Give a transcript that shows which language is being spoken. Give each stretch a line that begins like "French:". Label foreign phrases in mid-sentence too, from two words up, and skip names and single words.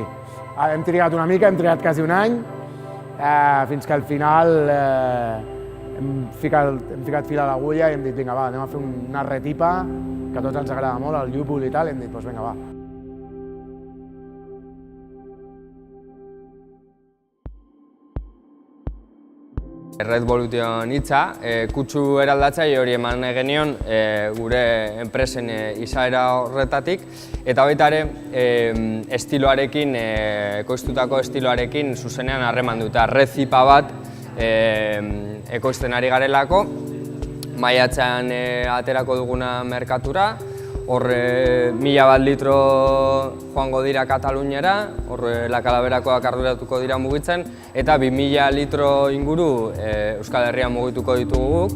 Catalan: Hem trigat una mica, hem trigat quasi un any, fins que al final hem ficat fil a l'agulla i hem dit, vinga, va, anem a fer una retipa, que a tots ens agrada molt, el llúpol i tal, i hem dit, doncs vinga, va.
Basque: Red Volution hitza, kutsu eraldatzaile hori eman genion gure enpresen izaera horretatik, eta baita ere estiloarekin, ekoiztutako estiloarekin zuzenean harreman dut, rezipa bat ekoizten ari garelako, maiatzean aterako duguna merkatura, hor 1000 litro joango dira Kataluniara, hor La Calaverakoak arduratuko dira mugitzen, eta 2000 litro inguru Euskal Herrian mugituko ditugu guk.